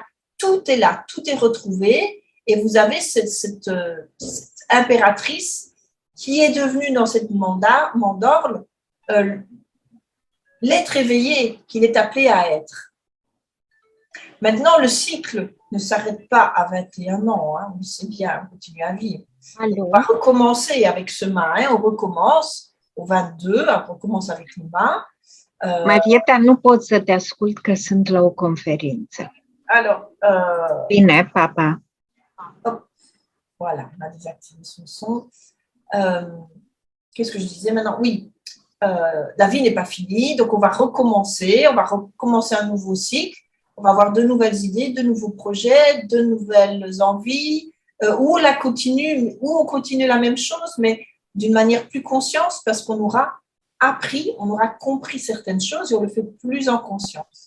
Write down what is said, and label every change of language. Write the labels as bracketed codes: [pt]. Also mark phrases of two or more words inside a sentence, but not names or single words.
[fr] Tout est là, tout est retrouvé, et vous avez cette impératrice qui est devenue dans cette mandorle l'être éveillé qu'il est appelé à être. Maintenant, le cycle ne s'arrête pas à 21 ans, hein, on sait bien, on continue à vivre. On va recommencer avec ce mât, hein, on recommence au 22, on recommence avec le mât. [ro] Marieta, nu pot să te ascult că sunt la o conferință. [fr] Alors, [ro] Bine, papa. [fr] hop, voilà, on a désactivé son son. Qu'est-ce que je disais maintenant? Oui, la vie n'est pas finie, donc on va recommencer un nouveau cycle, on va avoir de nouvelles idées, de nouveaux projets, de nouvelles envies, ou on continue la même chose, mais d'une manière plus consciente, parce qu'on aura appris, on aura compris certaines choses et on le fait plus en conscience.